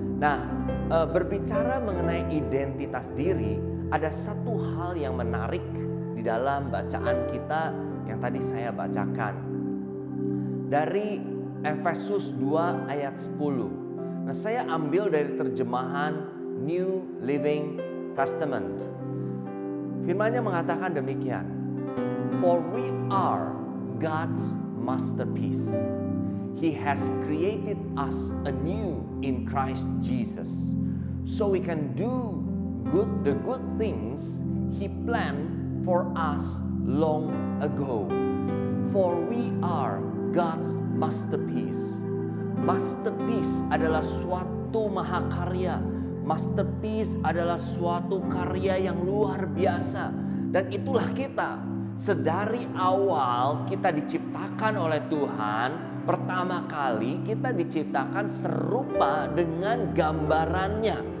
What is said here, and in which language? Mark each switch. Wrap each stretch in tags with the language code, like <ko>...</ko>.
<id>Nah, berbicara mengenai identitas diri, ada satu hal yang menarik di dalam bacaan kita yang tadi saya bacakan dari Efesus 2 ayat 10. Nah, saya ambil dari terjemahan New Living Testament. Firman-Nya mengatakan demikian.</id> <en>For we are God's masterpiece. He has created us anew in Christ Jesus, so we can do the good things He planned for us long ago. For we are God's masterpiece.</en> <id>Masterpiece adalah suatu mahakarya. Masterpiece adalah suatu karya yang luar biasa. Dan itulah kita. Sedari awal kita diciptakan oleh Tuhan, pertama kali kita diciptakan serupa dengan gambarannya.</id>